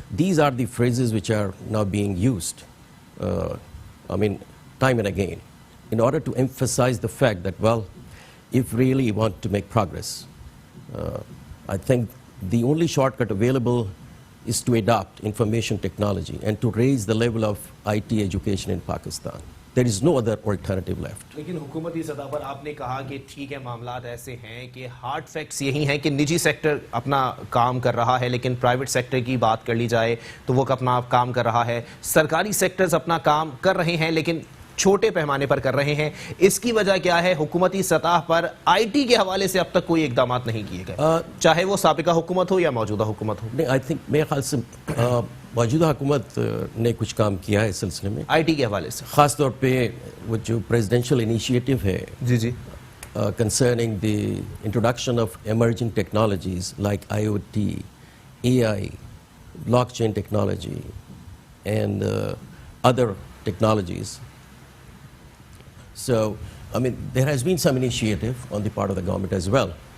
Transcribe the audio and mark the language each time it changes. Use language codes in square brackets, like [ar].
[en] These are the phrases which are now being used, time and again, in order to emphasize the fact that, well, if really you want to make progress, I think the only shortcut available is to adopt information technology and to raise the level of IT education in Pakistan. There is no other alternative left. [ur] لیکن حکومتی سطح پر آپ نے کہا کہ ٹھیک ہے معاملات ایسے ہیں کہ ہارڈ فیکٹس یہی ہیں کہ نجی سیکٹر اپنا کام کر رہا ہے، لیکن پرائیویٹ سیکٹر کی بات کر لی جائے تو وہ اپنا کام کر رہا ہے، سرکاری سیکٹرز اپنا کام کر رہے ہیں لیکن چھوٹے پیمانے پر کر رہے ہیں. اس کی وجہ کیا ہے؟ حکومتی سطح پر آئی ٹی کے حوالے سے اب تک کوئی اقدامات نہیں کیے گئے، چاہے وہ سابقہ حکومت ہو یا موجودہ حکومت ہو. [en] I think [ur] میرے خیال سے موجودہ حکومت نے کچھ کام کیا ہے اس سلسلے میں، آئی ٹی کے حوالے سے خاص طور پہ وہ جو پریزیڈینشیل انیشیٹو ہے جی [en] concerning the introduction of emerging technologies like IoT, AI, blockchain technology, and other technologies. So, there has been some initiative on the part of the government as well.